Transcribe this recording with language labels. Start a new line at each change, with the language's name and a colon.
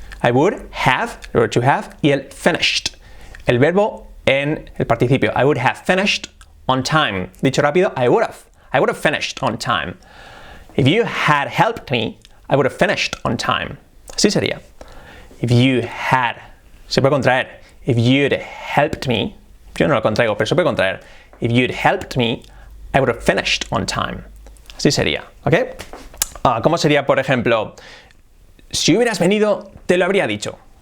English: I would have, el verbo to have, y el finished.
Spanish: El verbo en el participio.
English: I would have finished on time.
Spanish: Dicho rápido,
English: I would have finished on time. If you had helped me, I would have finished on time.
Spanish: Así sería.
English: If you had,
Spanish: se puede contraer.
English: If you'd helped me,
Spanish: yo no lo contraigo, pero se puede contraer.
English: If you'd helped me, I would have finished on time.
Spanish: Así sería, ¿ok? ¿Cómo sería, por ejemplo, si hubieras venido, te lo habría dicho?